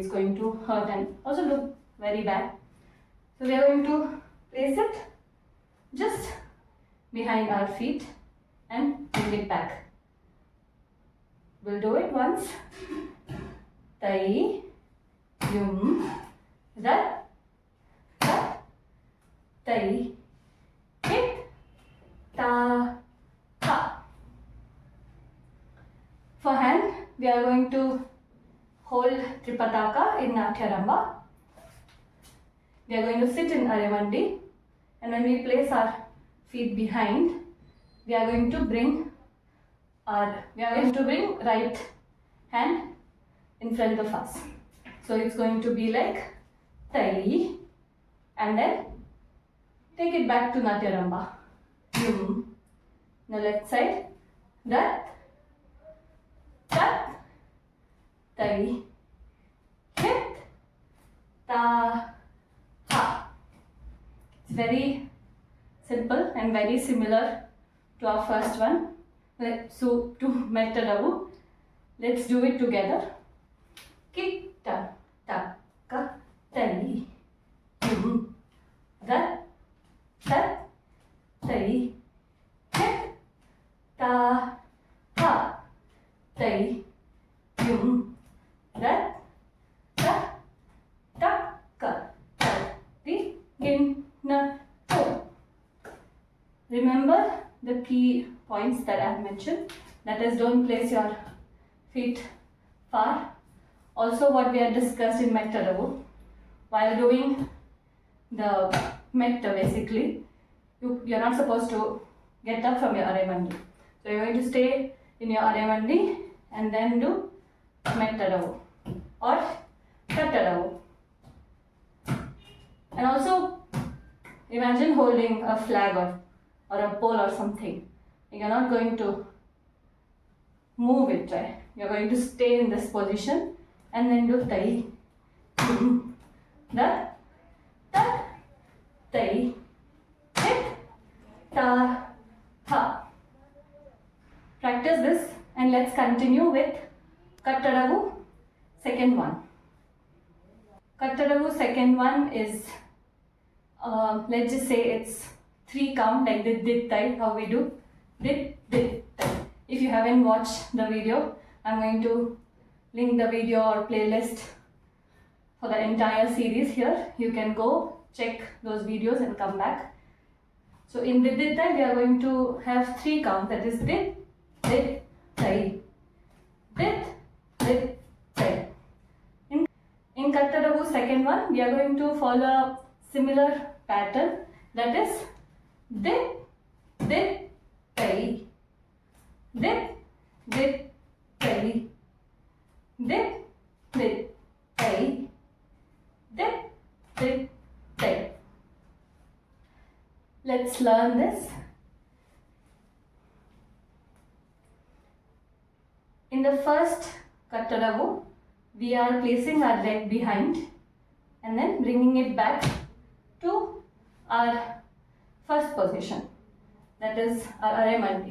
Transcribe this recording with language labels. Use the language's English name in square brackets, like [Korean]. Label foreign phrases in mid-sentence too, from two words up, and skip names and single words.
[English] It's going to hurt and also look very bad. So we are going to place it just behind our feet and bring it back. We'll do it once. Tai, yum, da, ta, tai, kit, ta, ha. For hand, we are going to hold Tripataka in Natyaramba. We are going to sit in Aremandi, and when we place our feet behind, we are going to bring right hand in front of us. So it's going to be like tai, and then take it back to Natyaramba. Yum. The left side. Dat, tat, tai, kit, ta, ha. It's very simple and very similar to our first one. So to Adavu, let's do it together. Kitta, ta, ka, tai, yum, da, ta, tai, kit, ta, ha, tai, yum, da, ta, ta, ka, ta, ti, gin, na, to. Remember the key points that I have mentioned. That is, don't place your feet far. Also, what we had discussed in Adavu, while doing the metta, basically, you're not supposed to get up from your Aremandi. So you're going to stay in your Aremandi and then do Adavu or Adavu. And also, imagine holding a flag or a pole or something. You're not going to move it, right? You're going to stay in this position and then do tai, da, ta, tai, kit, ta, ha. Practice this and let's continue with Adavu, second one. Adavu, second one is, let's just say it's 3 count, like the dit tai, how we do dit tai. If you haven't watched the video, I'm going to link the video or playlist for the entire series here. You can go check those videos and come back. So in the dit tai, we are going to have 3 counts, that is dit, dit, tai. Dit, dit, tai. In Kattu Adavu second one, we are going to follow a similar pattern, that is dit, dit, tai. Dit, dit, tai. Dit, dit, tai. Dit, dit, tai. Let's learn this. In the first Kattu Adavu, we are placing our leg behind and then bringing it back to our first position, that is our Aremaldi.